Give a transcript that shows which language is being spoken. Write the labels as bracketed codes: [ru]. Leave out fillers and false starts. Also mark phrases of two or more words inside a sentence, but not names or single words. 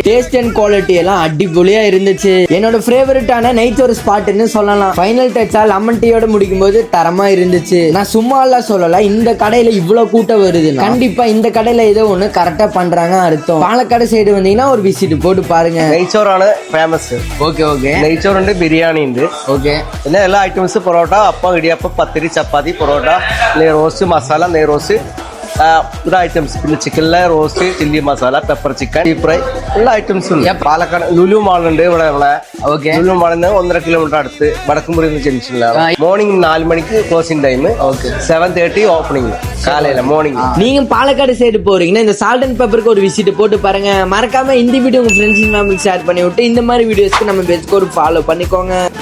[en] taste and quality [ta] எல்லாம் அடிப்பொலியா இருந்துச்சு. என்னோட ஃபேவரட்டான நைட் ஒரு ஸ்பாட்னு சொல்லலாம். [en] final touch [ta] லெமன் டீயோட முடிக்கும் போது தரமா இருந்துச்சு. நான் சும்மா சொல்லல, இந்த கடையில இவ்வளவு கூட்டம் வருது, கண்டிப்பா இந்த கடையில ஏதோ ஒண்ணு கரெக்டா பண்றாங்க அர்த்தம். பாலக்காடு சைடு வந்தீங்கன்னா ஒரு விசிட் போட்டு பாருங்க. [ml] നെയ്ച്ചോറാണ് ഫേമസ്. ഓക്കെ നെയ്ച്ചോറുണ്ട്, ബിരിയാണി ഉണ്ട്. ഓക്കെ, പിന്നെ എല്ലാ ഐറ്റംസ് പൊറോട്ട, അപ്പം, ഇടിയപ്പം, പത്തിരി, ചപ്പാത്തി, പൊറോട്ട, നെയ് റോസ്റ്റ്, മസാല നെയ് റോസ്റ്റ്, ഇത് ഐറ്റംസ്. പിന്നെ ചിക്കനിലെ റോസ്റ്റ്, ചില്ലി മസാല, പെപ്പർ ചിക്കൻ, [en] deep fry, [ml] എല്ലാ ഐറ്റംസും ഉണ്ട്. പാലക്കാട് ലുലു മാൾ ഉണ്ട് ഇവിടെ. ഓക്കെ, ലുലു മാളിൽ നിന്ന് 1.5 കിലോമീറ്റർ അടുത്ത് വടക്കുംമുറി ജംഗ്ഷനിലാണ്. മോർണിംഗ് 4 മണിക്ക് [en] closing time. [ml] 7:30 [ta] ஓப்பனிங் காலையில மார்னிங். நீங்க பாலக்காடு சைடு போறீங்கன்னா இந்த சால்ட் அண்ட் பெப்பருக்கு ஒரு விசிட் போட்டு பாருங்க. மறக்காம இந்த வீடியோ உங்க [en] friends family [ta] ஷேர் பண்ணி விட்டு இந்த மாதிரி வீடியோஸ்க்கு நம்ம பேஜ்க்கு ஒரு ஃபாலோ பண்ணிக்கோங்க.